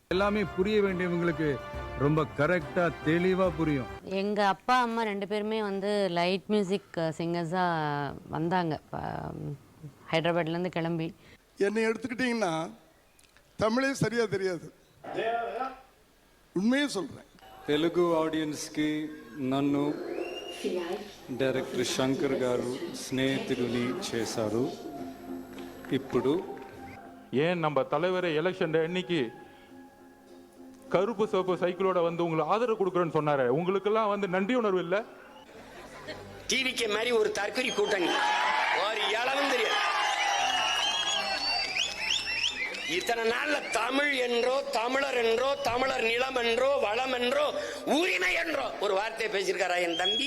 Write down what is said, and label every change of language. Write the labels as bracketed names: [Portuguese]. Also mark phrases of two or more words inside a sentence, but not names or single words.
[Tamil] எல்லாமே புரிய வேண்டியவங்களுக்கு ரொம்ப கரெக்டா தெளிவா புரியும். எங்க அப்பா அம்மா 2 பேருமே வந்து [English] light music singers [Tamil] வந்தாங்க. ஹைதராபாத்ல இருந்து கிளம்பி. என்னை எடுத்துக்கிட்டீங்கன்னா தமிழே சரியா தெரியாது, உண்மையே சொல்றேன். [Telugu] తెలుగు ఆడియన్స్కి నన్ను డైరెక్టర్ శంకర్ గారు స్నేహితుడిని చేశారు. ఇప్పుడు [Tamil] ஏன் நம்ம தலைவரை எலெக்ஷன் அன்னைக்கு கருப்பு சிவப்பு சைக்கிளோட வந்து உங்களுக்கு ஆதரவு கொடுக்குறேன்னு சொன்னாரு. உங்களுக்கெல்லாம் வந்து நன்றி உணர்வு இல்லை? டிவிக்கு மாதிரி ஒரு தற்கொலை கூட்டணி ஒரு இளவும் தெரியாது. இத்தனை நாள்ல தமிழ் என்றோ தமிழர் என்றோ தமிழர் நிலம் என்றோ வளம் என்றோ உரிமை என்றோ ஒரு வார்த்தை பேசியிருக்காரா என் தம்பி?